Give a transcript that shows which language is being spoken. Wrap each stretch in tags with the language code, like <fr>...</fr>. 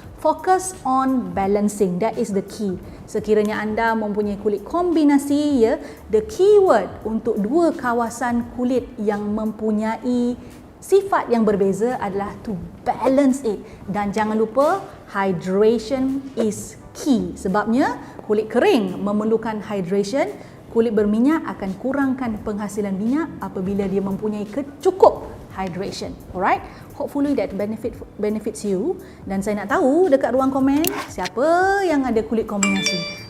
<en>Focus on balancing, that is the key.</en> <ms>Sekiranya anda mempunyai kulit kombinasi, the keyword untuk dua kawasan kulit yang mempunyai sifat yang berbeza adalah</ms> <en>to balance it.</en> <ms>Dan jangan lupa,</ms> <en>hydration is key.</en> <ms>Sebabnya kulit kering memerlukan hydration, kulit berminyak akan kurangkan penghasilan minyak apabila dia mempunyai cukup hydration. Alright?</ms> <en>Hopefully that benefits you.</en> <ms>Dan saya nak tahu dekat ruang komen, siapa yang ada kulit kombinasi?</ms>